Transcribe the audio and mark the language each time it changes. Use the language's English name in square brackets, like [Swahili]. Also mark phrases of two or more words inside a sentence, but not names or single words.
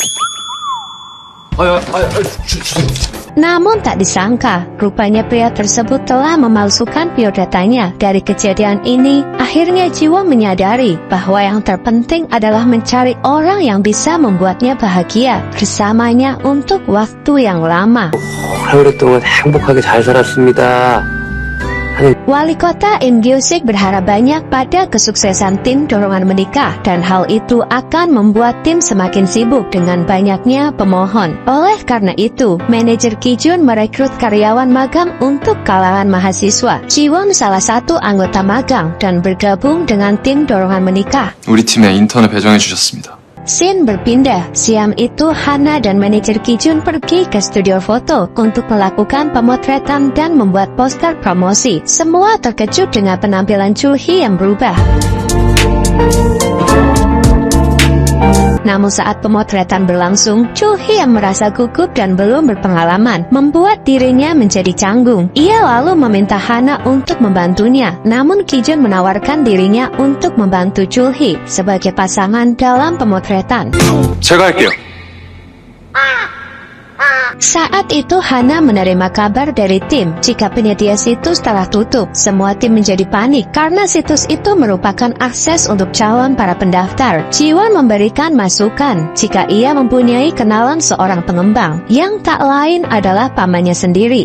[Indonesian] Namun tak disangka, rupanya pria tersebut telah memalsukan biodatanya. Dari kejadian ini, akhirnya Jiwon menyadari bahwa yang terpenting adalah mencari orang yang bisa membuatnya bahagia bersamanya untuk waktu yang lama. [Korean] 오랫동안 행복하게 잘 살았습니다. [Indonesian] Wali kota Im Gyu-sik berharap banyak pada kesuksesan tim dorongan menikah, dan hal itu akan membuat tim semakin sibuk dengan banyaknya pemohon. Oleh karena itu, manajer Kijun merekrut karyawan magang untuk kalangan mahasiswa. Jiwon salah satu anggota magang dan bergabung dengan tim dorongan menikah. [Korean] 우리 팀에 인턴을 배정해 주셨습니다. [Indonesian] Scene berpindah. Siang itu Hana dan manajer Kijun pergi ke studio foto untuk melakukan pemotretan dan membuat poster promosi. Semua terkejut dengan penampilan Chulhi yang berubah. Namun saat pemotretan berlangsung, Chulhi yang merasa gugup dan belum berpengalaman membuat dirinya menjadi canggung. Ia lalu meminta Hana untuk membantunya. Namun Kijun menawarkan dirinya untuk membantu Chulhi sebagai pasangan dalam pemotretan. [Korean] 제가 할게요. [Indonesian] Saat itu Hana menerima kabar dari tim jika penyedia situs telah tutup. Semua tim menjadi panik karena situs itu merupakan akses untuk calon para pendaftar. Jiwon memberikan masukan jika ia mempunyai kenalan seorang pengembang yang tak lain adalah pamannya sendiri.